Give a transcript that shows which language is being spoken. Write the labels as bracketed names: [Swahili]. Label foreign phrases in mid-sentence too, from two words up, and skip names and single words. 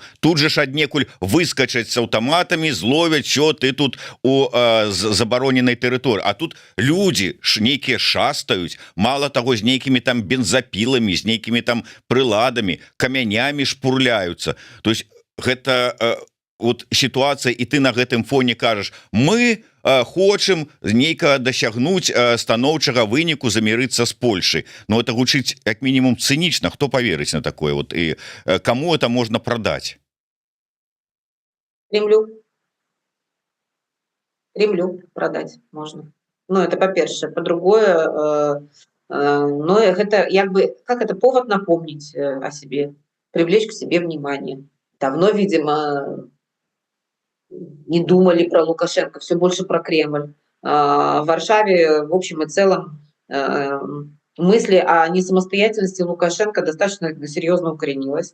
[Belarusian] Тут же ж аднекуль выскачаць з аўтаматамі, зловяць, що ты тут у забароненай тэрыторыі. А тут людзі нейкія шастаюць, мала таго, з нейкімі там бензапіламі, з нейкімі там прыладамі, камянямі шпурляюцца. [Russian] То есть [Belarusian] гэта вот ситуация, и ты на гэтым фоне кажаш, мы хочам нейка дасягнуць станоўчага выніку, замірыцца з Польшай. [Russian] Но это [Belarusian] гучыць як мінімум цынічна. Хто поверыць на такое? [Russian] Вот, и кому это можно продать? Кремлю продать можно. Ну, это па-першае. [Belarusian] Па-другое, ну, гэта як бы, [Russian] как это, повод напомнить о себе, привлечь к себе внимание. Давно, видимо, не думали про Лукашенко, все больше про Кремль. В Варшаве, в общем и целом, мысли о несамостоятельности Лукашенко достаточно серьезно укоренилась.